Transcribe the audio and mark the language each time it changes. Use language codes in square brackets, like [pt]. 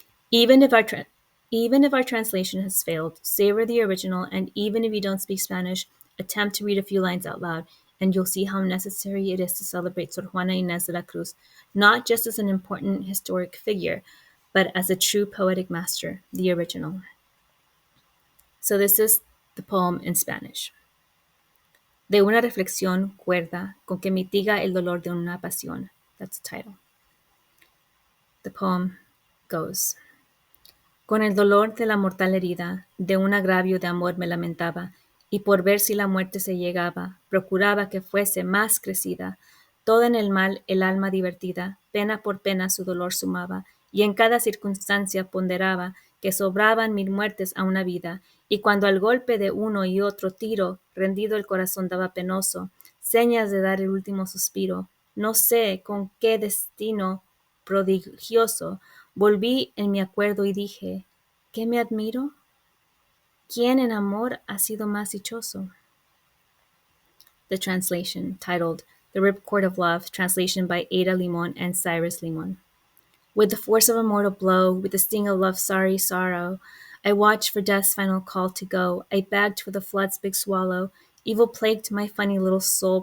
[en] Even if our even if our translation has failed, savor the original, and even if you don't speak Spanish, attempt to read a few lines out loud, and you'll see how necessary it is to celebrate Sor Juana Inez de la Cruz, not just as an important historic figure, but as a true poetic master, the original. So this is the poem in Spanish. [es] De una reflexión cuerda con que mitiga el dolor de una pasión. [en] That's the title. The poem goes. [es] Con el dolor de la mortal herida, de un agravio de amor me lamentaba, y por ver si la muerte se llegaba, procuraba que fuese más crecida. Toda en el mal el alma divertida, pena por pena su dolor sumaba, y en cada circunstancia ponderaba que sobraban 1000 muertes a una vida, y cuando al golpe de uno y otro tiro, rendido el corazón daba penoso, señas de dar el último suspiro, no sé con qué destino prodigioso, volví en mi acuerdo y dije, ¿qué me admiro? ¿Quién en amor ha sido más dichoso? [en] The translation, titled The Ripcord of Love, translation by Ada Limon and Cyrus Limon. With the force of a mortal blow, with the sting of love's sorry sorrow, I watched for death's final call to go. I begged for the flood's big swallow. Evil plagued my funny little soul.